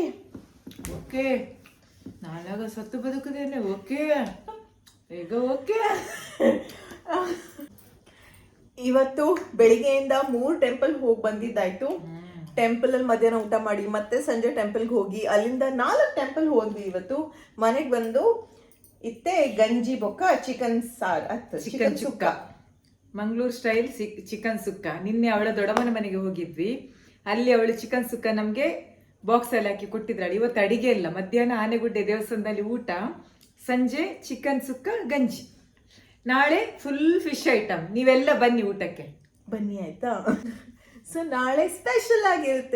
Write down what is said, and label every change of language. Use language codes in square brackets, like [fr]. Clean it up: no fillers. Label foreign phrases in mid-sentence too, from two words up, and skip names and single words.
[kn] ಓಕೆ ನಾನಾಗ ಸತ್ತು ಬದುಕುದೇನೆ. ಓಕೆ ಈಗ ಓಕೆ. ಇವತ್ತು ಬೆಳಿಗ್ಗೆಯಿಂದ 3 ಟೆಂಪಲ್ ಹೋಗಿ ಬಂದಿದ್ದಾಯ್ತು. ಟೆಂಪಲಲ್ಲಿ ಮಧ್ಯಾಹ್ನ ಊಟ ಮಾಡಿ ಮತ್ತೆ ಸಂಜೆ ಟೆಂಪಲ್ಗೆ ಹೋಗಿ ಅಲ್ಲಿಂದ 4 ಟೆಂಪಲ್ ಹೋದ್ವಿ. ಇವತ್ತು ಮನೆಗೆ ಬಂದು [tcy] ಇತ್ತೆ ಗಂಜಿ ಬೊಕ್ಕ [kn] ಚಿಕನ್ ಸಾರ್ ಚಿಕನ್ ಸುಕ್ಕ, ಮಂಗಳೂರು [en] Style chicken [kn] ಸುಕ್ಕ. ನಿನ್ನೆ ಅವಳ ದೊಡ್ಡಮ್ಮನ ಮನೆಗೆ ಹೋಗಿದ್ವಿ. ಅಲ್ಲಿ ಅವಳು ಚಿಕನ್ ಸುಕ್ಕ ನಮಗೆ ಬಾಕ್ಸಲ್ಲಿ ಹಾಕಿ ಕೊಟ್ಟಿದ್ದಾಳೆ. ಇವತ್ತು ಅಡಿಗೆ ಇಲ್ಲ, ಮಧ್ಯಾಹ್ನ ಆನೆಗುಡ್ಡೆ ದೇವಸ್ಥಾನದಲ್ಲಿ ಊಟ, ಸಂಜೆ ಚಿಕನ್ ಸುಕ್ಕ ಗಂಜಿ, ನಾಳೆ [en] Full fish item. [kn] ನೀವೆಲ್ಲ ಬನ್ನಿ ಊಟಕ್ಕೆ ಬನ್ನಿ ಆಯ್ತಾ. ಸೊ ನಾಳೆ ಸ್ಪೆಷಲ್ ಆಗಿರುತ್ತೆ.